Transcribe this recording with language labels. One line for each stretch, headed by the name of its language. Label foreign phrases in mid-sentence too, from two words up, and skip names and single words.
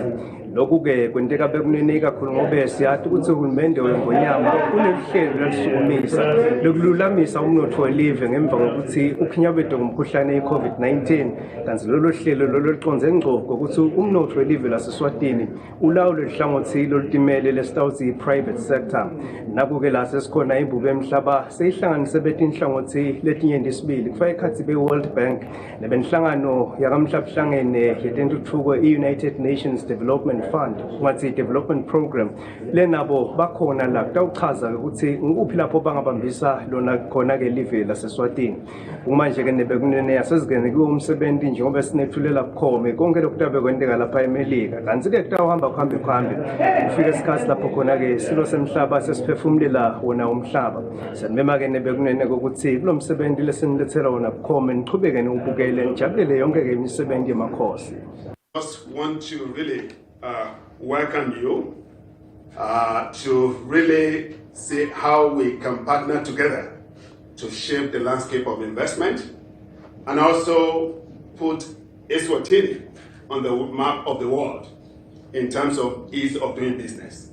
Swati: Lokhu-ke kwenteka bekunene kakhulu ngoba siyathi ukuthi uhulumende weNgonyama unehlelo lalisukumisa lokululamisa umnotho welive ngemva kokuthi ukhinyabedwe ngumkhuhlane i-COVID-19 kanti lolo hlelo lolo liconze ngqo ngokuthi umnotho welive laseSwatini ulawulo lihlangothi lolutimele lesitawuthi i-
English: private sector.
Swati: Naku-ke la sesikhona imbubo emhlaba seyihlanganise betinhlangothi letinyenti sibili kufaka ekhathi be-World Bank nebenhlangano yakamhlabuhlangene yetentuthuko i-United Nations Development Fund ngathi
English: development program
Swati: lenabo bakhona la kutawuchaza ukuthi ngikuphi lapho bangabambisa lona khona-ke live laseSwatini. Manje-ke nebekunene yasezingene kuwo umsebenzi njengoba sinethulela bukhome konke lokhu kutabe kwenteka lapha eMelika kanti-ke kutawuhamba kuhambe kufika isikhathi lapho khona-ke silo semhlaba sesiphefumulela wona umhlaba. Sanibema-ke nebekunene kokuthi kulo msebenzi lesinilethela wona bukhome nichubeke niwubukele nijabulele yonke-ke imisebenzi yemakhosi.
English: Just want to really welcome you to really see how we can partner together to shape the landscape of investment and also put Eswatini on the map of the world in terms of ease of doing business.